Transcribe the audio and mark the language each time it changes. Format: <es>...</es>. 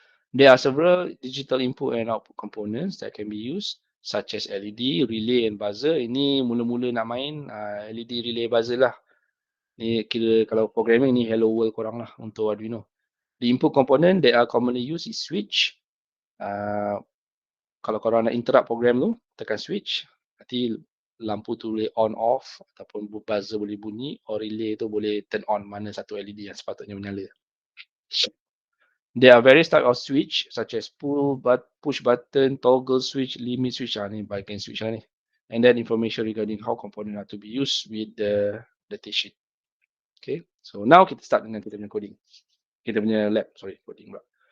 <en>There are several digital input and output components that can be used, such as LED, relay and buzzer.</en> <ms>Ini mula-mula nak main LED, relay, buzzer lah. Ni kira kalau programming ni hello world korang lah untuk Arduino.</ms> <en>The input component that are commonly used is switch.</en> <ms>Kalau korang nak interrupt program tu, tekan switch. Nanti lampu tu boleh on off ataupun buzzer boleh bunyi, or relay tu boleh</ms> <en>turn on</en> <ms>mana satu LED yang sepatutnya menyala.</ms> <en>There are various types of switch such as push button, toggle switch, limit switch.</en> <ms>Ni bahagian switch lah ni.</ms> <en>And then information regarding how component are to be used with the datasheet.</en> <ms>Okay,</ms> <en>so now</en> <ms>kita start dengan kita punya coding. Kita punya lab, coding pula.</ms>